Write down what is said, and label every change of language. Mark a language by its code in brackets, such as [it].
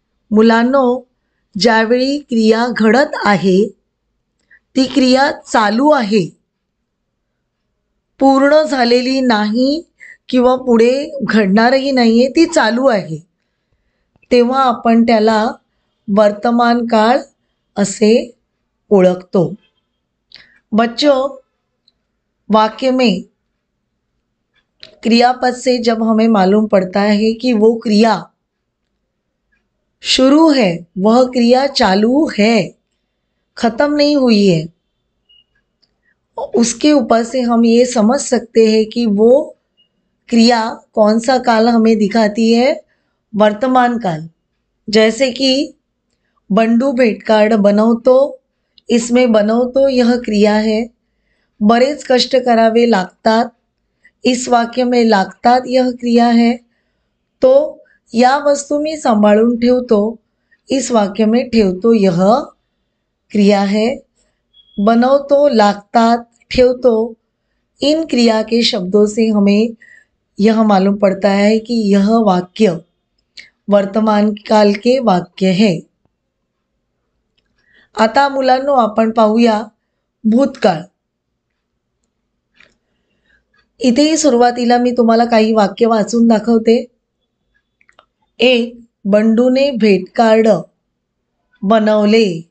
[mr] मुलांनो, ज्यावेळी क्रिया घडत आहे ती क्रिया चालू आहे, पूर्ण झालेली नाही किंवा पुढे घडणारही नाहीये, ती चालू आहे, तेव्हा आपण त्याला वर्तमान काळ असे ओळखतो। [hi] बच्चों, वाक्य में क्रियापद से जब हमें मालूम पड़ता है कि वो क्रिया शुरू है, वह क्रिया चालू है, खत्म नहीं हुई है, उसके ऊपर से हम ये समझ सकते हैं कि वो क्रिया कौन सा काल हमें दिखाती है, वर्तमान काल। जैसे कि [mr] बंडू भेटकार्ड बनवतो, [hi] इसमें बनवतो यह क्रिया है। [mr] बरेच कष्ट करावे लागतात, [hi] इस वाक्य में लागतात यह क्रिया है। तो [mr] या वस्तू मी सांभाळून ठेवतो, [hi] इस वाक्य में ठेवतो यह क्रिया है। बनवतो, लागतात, ठेवतो, इन क्रिया के शब्दों से हमें यह मालूम पड़ता है कि यह वाक्य वर्तमान काल के वाक्य है। [mr] आता मुलांनो, आपण पाहूया भूतकाळ। इथेही सुरुवातीला मी तुम्हाला काही वाक्य वाचून दाखवते। 1. बंडूने भेटकार्ड बनवले।